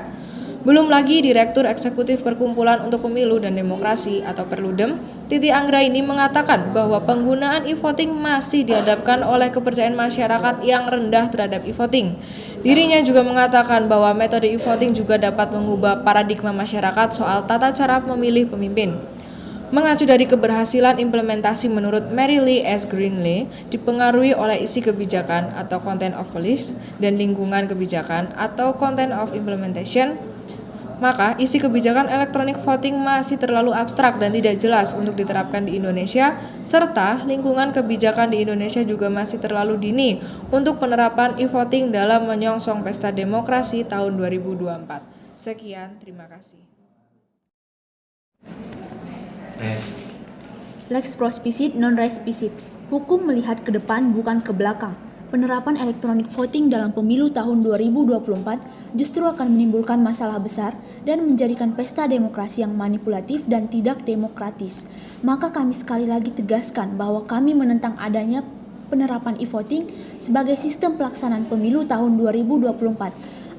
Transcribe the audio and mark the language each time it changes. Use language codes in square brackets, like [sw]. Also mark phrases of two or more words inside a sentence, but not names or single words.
[id] Belum lagi Direktur Eksekutif Perkumpulan untuk Pemilu dan Demokrasi atau Perludem, Titi Anggraini mengatakan bahwa penggunaan e-voting masih dihadapkan oleh kepercayaan masyarakat yang rendah terhadap e-voting. Dirinya juga mengatakan bahwa metode e-voting juga dapat mengubah paradigma masyarakat soal tata cara memilih pemimpin. Mengacu dari keberhasilan implementasi menurut Mary Lee S. Greenlee dipengaruhi oleh isi kebijakan atau [en] content of policy [id] dan lingkungan kebijakan atau [en] content of implementation, [id] maka isi kebijakan elektronik voting masih terlalu abstrak dan tidak jelas untuk diterapkan di Indonesia, serta lingkungan kebijakan di Indonesia juga masih terlalu dini untuk penerapan e-voting dalam menyongsong pesta demokrasi tahun 2024. Sekian, terima kasih. [la] Lex prospicit non res spicit. [id] Hukum melihat ke depan bukan ke belakang. Penerapan elektronik voting dalam pemilu tahun 2024 justru akan menimbulkan masalah besar dan menjadikan pesta demokrasi yang manipulatif dan tidak demokratis. Maka kami sekali lagi tegaskan bahwa kami menentang adanya penerapan e-voting sebagai sistem pelaksanaan pemilu tahun 2024.